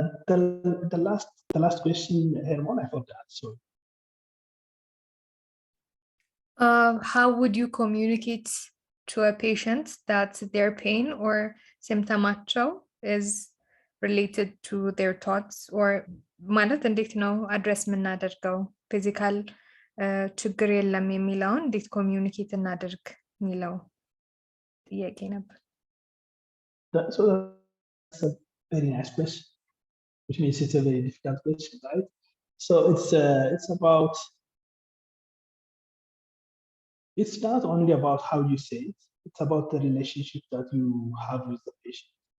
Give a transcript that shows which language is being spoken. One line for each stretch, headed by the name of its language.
English: The last question, Herman, I forgot. So, how would you communicate to a patient that their pain or symptomaቸው is related to their thoughts, or
Amharic: ማለት እንዴት ነው አድረስ የምናደርገው? ፊዚካል ችግር የለም የሚለውን እንዴት ኮሚዩኒኬት እናደርግ የሚለው ጥያቄ ነበር።
English: so that's a very nice question, which means it's a very difficult question, right? So it's about, it's not only about how you say it, it's about the relationship that you have with the patient.